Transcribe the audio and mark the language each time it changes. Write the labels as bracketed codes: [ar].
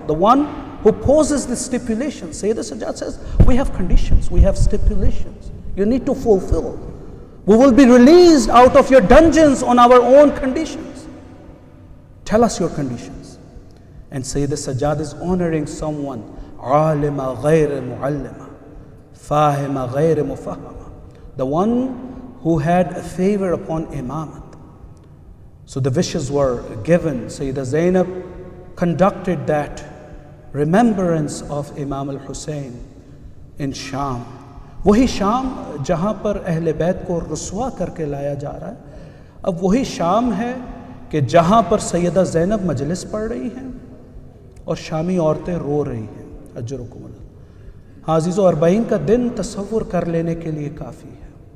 [en] The one who poses the stipulations. Sayyidah Sajjad says, we have conditions, we have stipulations. You need to fulfill. We will be released out of your dungeons on our own conditions. Tell us your conditions. And Sayyidah Sajjad is honoring someone [ar] عالمہ غیر معلمہ فاہمہ غیر مفہمہ. [en] The one who had a favor upon imamat. So the wishes were given. Sayyidah Zainab conducted that remembrance of Imam al-Hussein in Sham. [ur] وہی شام جہاں پر اہل بیت کو رسوا کر کے لایا جا رہا ہے، اب وہی شام ہے کہ جہاں پر سیدہ زینب مجلس پڑھ رہی ہیں اور شامی عورتیں رو رہی ہیں. [ar] اجرکم اللہ. [ur] ہاں عزیزو، اربعین کا دن تصور کر لینے کے لیے کافی ہے.